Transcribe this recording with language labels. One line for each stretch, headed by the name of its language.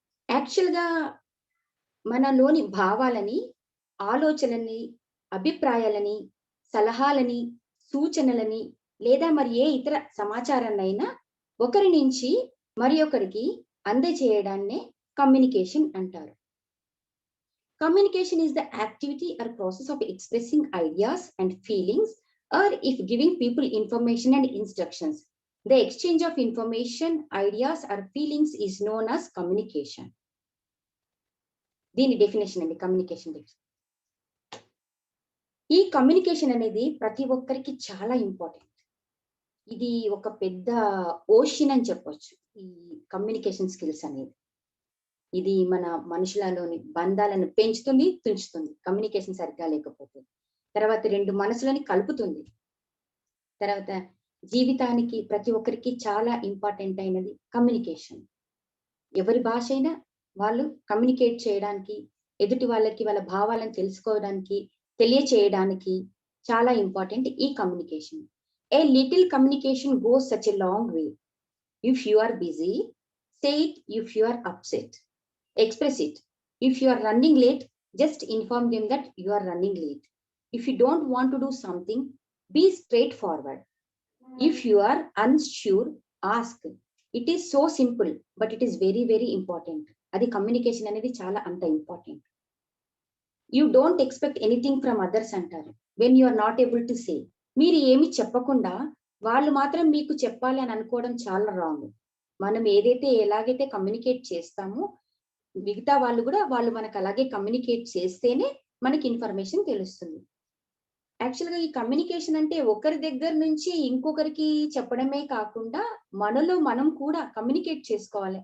Telugu: యాక్చువల్గా మనలోని భావాలని, ఆలోచనలని, అభిప్రాయాలని, సలహాలని, సూచనలని లేదా మరి ఏ ఇతర సమాచారాన్నైనా ఒకరి నుంచి మరి ఒకరికి అందజేయడాన్నే కమ్యూనికేషన్ అంటారు.
English: Communication is the activity or process of expressing ideas and feelings, or if giving people information and instructions. The exchange of information, ideas or feelings is known as communication.
Telugu: దీని డెఫినేషన్ అండి, communication definition. ఈ communication అనేది ప్రతి ఒక్కరికి చాలా important. ఇది ఒక పెద్ద ఓషన్ అని చెప్పొచ్చు ఈ కమ్యూనికేషన్ స్కిల్స్ అనేది. ఇది మన మనుషులలోని బంధాలను పెంచుతుంది, తుంచుతుంది కమ్యూనికేషన్ సరిగ్గా లేకపోతే. తర్వాత రెండు మనసులని కలుపుతుంది. తర్వాత జీవితానికి ప్రతి ఒక్కరికి చాలా ఇంపార్టెంట్ అయినది కమ్యూనికేషన్. ఎవరి భాష అయినా వాళ్ళు కమ్యూనికేట్ చేయడానికి, ఎదుటి వాళ్ళకి వాళ్ళ భావాలను తెలుసుకోవడానికి, తెలియచేయడానికి చాలా ఇంపార్టెంట్ ఈ communication.
English: A little communication goes such a long way. If you are busy, say it. If you are upset, express it. If you are running late, just inform them that you are running late. If you don't want to do something, be straightforward. If you are unsure, ask. It is so simple, but it is very, very important.
Telugu: Adi communication anedi chala anta important.
English: You don't expect anything from others antaru when you are not able to say.
Telugu: మీరు ఏమి చెప్పకుండా వాళ్ళు మాత్రం మీకు చెప్పాలి అని అనుకోవడం చాలా రాంగ్. మనం ఏదైతే ఎలాగైతే కమ్యూనికేట్ చేస్తామో మిగతా వాళ్ళు కూడా వాళ్ళు మనకు అలాగే కమ్యూనికేట్ చేస్తేనే మనకి ఇన్ఫర్మేషన్ తెలుస్తుంది. యాక్చువల్గా ఈ కమ్యూనికేషన్ అంటే ఒకరి దగ్గర నుంచి ఇంకొకరికి చెప్పడమే కాకుండా మనలో మనం కూడా కమ్యూనికేట్ చేసుకోవాలి.